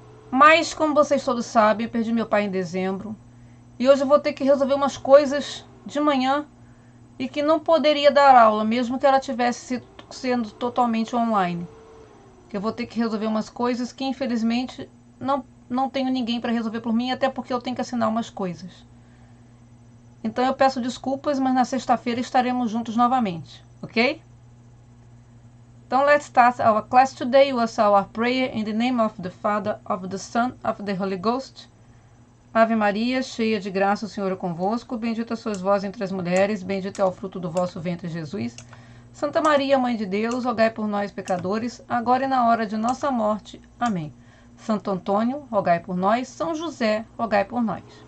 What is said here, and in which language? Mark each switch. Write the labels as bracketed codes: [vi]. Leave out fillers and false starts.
[pt] Mas, como vocês todos sabem, eu perdi meu pai em dezembro. E hoje eu vou ter que resolver umas coisas de manhã e que não poderia dar aula, mesmo que ela tivesse sendo totalmente online. Eu vou ter que resolver umas coisas que, infelizmente, não tenho ninguém para resolver por mim, até porque eu tenho que assinar umas coisas. Então eu peço desculpas, mas na sexta-feira estaremos juntos novamente, ok? [en] Então let's start our class today with our prayer in the name of the Father, of the Son, of the Holy Ghost. [pt] Ave Maria, cheia de graça, o Senhor é convosco. Bendita sois vós entre as mulheres, bendito é o fruto do vosso ventre, Jesus. Santa Maria, Mãe de Deus, rogai por nós, pecadores, agora e na hora de nossa morte. Amém. Santo Antônio, rogai por nós. São José, rogai por nós.